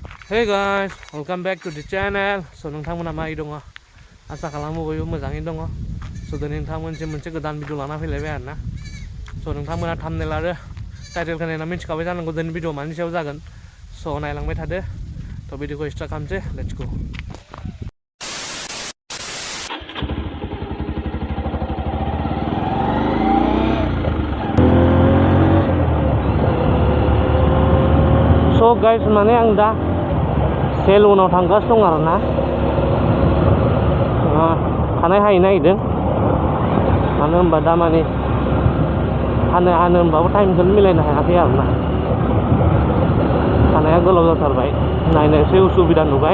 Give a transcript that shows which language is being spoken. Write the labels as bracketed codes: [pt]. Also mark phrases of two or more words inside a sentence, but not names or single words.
[en] Hey guys, welcome back to the channel. [brx] So नोंथांमोना मारै दङ? आसा खालामो बयबो मोजाङैनो दङ. So दिनै नोंथांमोनसिम मोनसे गोदान भिडिअ लाना फैलायबाय आरोना. So नोंथांमोना थाम्बनेल आरो टाइटेलखौ नायना मिथिखाबाय जानांगौ दिनै भिडिअ मानि सायाव जागोन. So नायलांबाय थादो. थ' भिडिअखौ स्टार्ट खालामसै. [en] Let's go. So guys, [brx] माने आं दा सेलुनाव थांगासिनो दं आरोना. खानाय हाहैनो नागिरदों. मानो होनबा दा माने हानो होनबाबो टाइमखौनो मिलायनो हायाखै आरोना. खानाया गोलाव जाथारबाय, नायनो एसे उसुबिदा नुबाय.